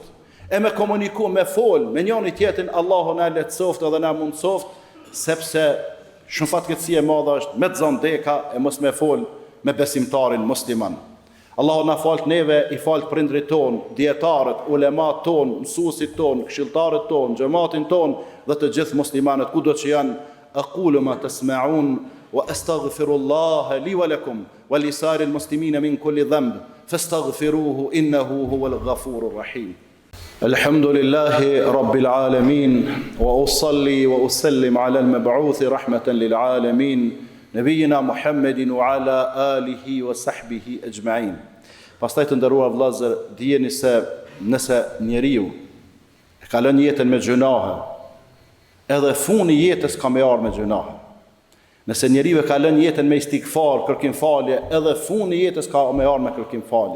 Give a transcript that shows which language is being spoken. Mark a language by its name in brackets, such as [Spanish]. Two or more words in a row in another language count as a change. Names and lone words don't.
[Albanian] E me komuniku, me fol, me njëri tjetrin, Allahu na lehtësoft edhe na mundsoft, sepse shumë fatkeqësi e madhe është me të zandeka e mos me fol me besimtarin musliman. Allahu na falt neve, i falt prindrit ton, dietarët, ulemat ton, mësuesit ton, këshilltarët ton, xhamatin ton dhe të gjithë muslimanët kudo që janë. [Arabic] أقول ما تسمعون وأستغفر الله لي ولكم ولسائر المسلمين من كل ذنب فاستغفروه إنه هو الغفور الرحيم. الحمد لله رب العالمين وأصلي وأسلم على المبعوث رحمة للعالمين نبينا محمد وعلى آله وصحبه أجمعين. [Albanian] Pastaj të nderuar vëllezër, dijeni se nëse njeriu e ka lënë jetën me gjunahe, edhe funi jetës ka me ardhur me gjunahe. Nëse njeriu e ka lënë jetën me istighfar, kërkim falje, edhe funi jetës ka me ardhur me kërkim falje.